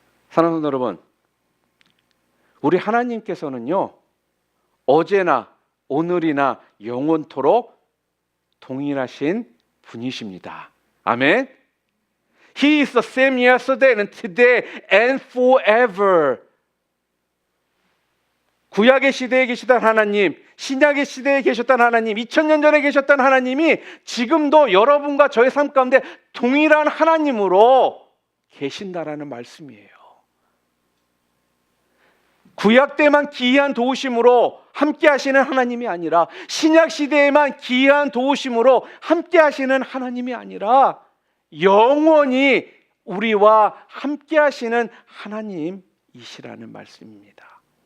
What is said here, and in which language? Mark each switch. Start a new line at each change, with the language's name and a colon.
Korean: 사랑하는 성도 여러분, 우리 하나님께서는요, 어제나 오늘이나 영원토록 동일하신 분이십니다. 아멘.
English: He is the same yesterday and today and forever.
Korean: 구약의 시대에 계시던 하나님, 신약의 시대에 계셨던 하나님, 2000년 전에 계셨던 하나님이 지금도 여러분과 저의 삶 가운데 동일한 하나님으로 계신다라는 말씀이에요. 구약 때만 기이한 도우심으로 함께 하시는 하나님이 아니라, 신약 시대에만 기이한 도우심으로 함께 하시는 하나님이 아니라 영원히 우리와 함께 하시는 하나님이시라는 말씀입니다.